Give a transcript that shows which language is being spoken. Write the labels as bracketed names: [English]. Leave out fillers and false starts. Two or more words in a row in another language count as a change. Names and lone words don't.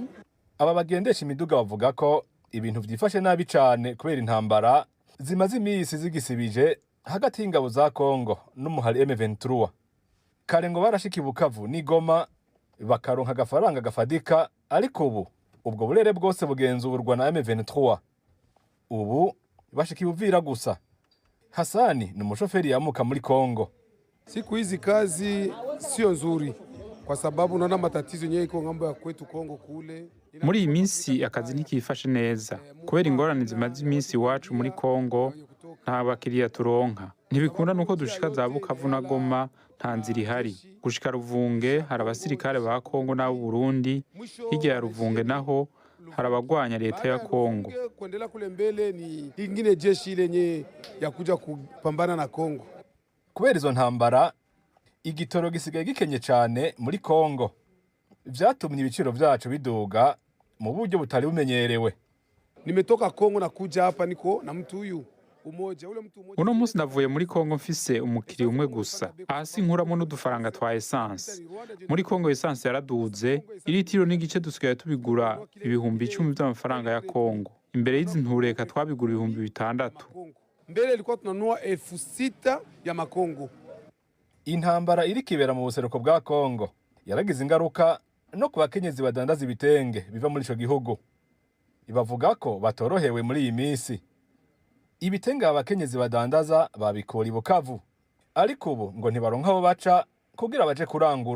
[Rundi] Aba bagendesha imiduga bavuga ko ibintu vyifashe nabi cane kubera intambara zimaze imisi zigisibije hagati y'ingabo za Kongo n'umuhari M23. Kare ngo barashika i Bukavu ni Goma bakaronka agafaranga gafadika, ariko ubu ubwo burere bwose bugenzurwa na M23. Ubu bashika Uvira gusa. Hasani ni umushoferi yamuka muri Kongo. [Swahili] Siku hizi kazi sio nzuri kwa sababu unaona matatizo yenyewe iko ngambo ya kwetu Kongo kule. [Rundi] Muri iyi minsi akazi ntikifashe neza kubera ingorane zimaze iminsi iwacu muri Kongo, nta bakiriya turonka. Ntibikunda nuko dushika za Bukavu na Goma nta nzira ihari. Gushika Ruvunge hari abasirikare ba Kongo n'abo Burundi, hirya ya Ruvunge naho hari abagwanya leta ya Kongo. [Swahili] Kuendelea kule mbele ni ingine jeshi lenye ya kuja kupambana na Kongo. [Rundi] Kubera izo ntambara igitoro gisigaye gikenye cyane muri Kongo, vyatumye ibiciro vyacu biduga mu buryo butari bumenyerewe. [Swahili] Nimetoka Kongo na kuja hapa niko na mtu huyu [Rundi] uno munsi navuye muri Kongo mfise umukiriya umwe gusa, hasi nkuramo n'udufaranga twa esanse. Muri Kongo esanse yaraduze, iritiro n'igice dusigaye tubigura ibihumbi 10 by'amafaranga ya Kongo. Imbere y'izi ntureka twabigura ibihumbi 6. [Swahili] Mbele ilikuwa tunanunua 6,000 ya makongo. [Rundi] Intambara iri kibera mu buseruko bwa Kongo yaragize ingaruka no ku bakenyezi badandaza ibitenge biva muri ico gihugu. Ibavuga ko batorohewe muri iyi minsi. Ibitenge abakenyezi badandaza babikora i Bukavu, ariko ubu ngo ntibaronka aho baca kugira baje kurangura.